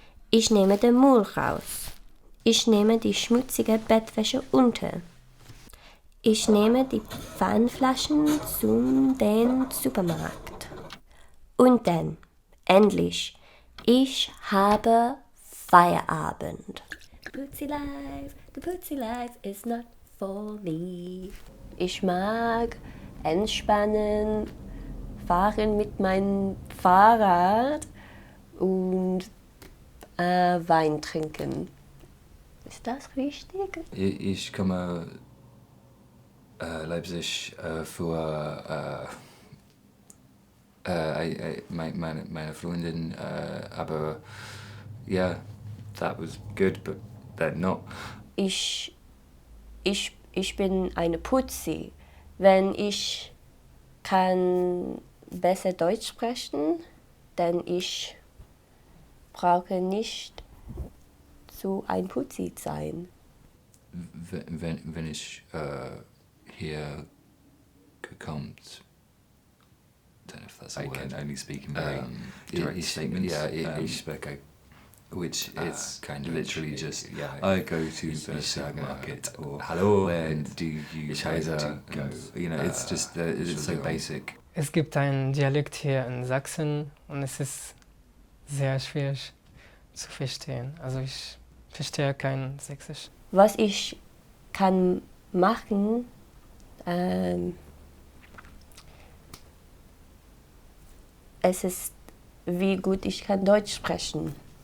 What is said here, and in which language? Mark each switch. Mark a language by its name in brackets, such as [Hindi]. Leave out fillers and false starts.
[German] Ich nehme den Müll raus. Ich nehme die schmutzige Bettwäsche unter. Ich nehme die Pfannflaschen zum den Supermarkt. Und dann, endlich, ich habe Feierabend. [English] The Pussy life is not for me. [German] Ich mag entspannen, fahren mit meinem Fahrrad und Wein trinken. Ist das richtig? Ich komme Leipzig für meine Freundin, aber [English] yeah, that was good, but then not. [German] Ich bin eine Putzi. Wenn ich kann besser Deutsch sprechen, dann ich brauche nicht so ein Putzi sein. Wenn ich hier gekommen, [English] don't know if that's a word. I can only speak in very direct statements. Yeah, [German] ich spreche, [English] which it's kind of literally just I go to the supermarket or hello, when do you try to go? You know, it's just it's so basic. [German] Es gibt einen Dialekt hier in Sachsen und es ist sehr schwierig zu verstehen. Also ich verstehe kein Sächsisch. Was ich kann machen, es ist, wie gut ich kann Deutsch sprechen.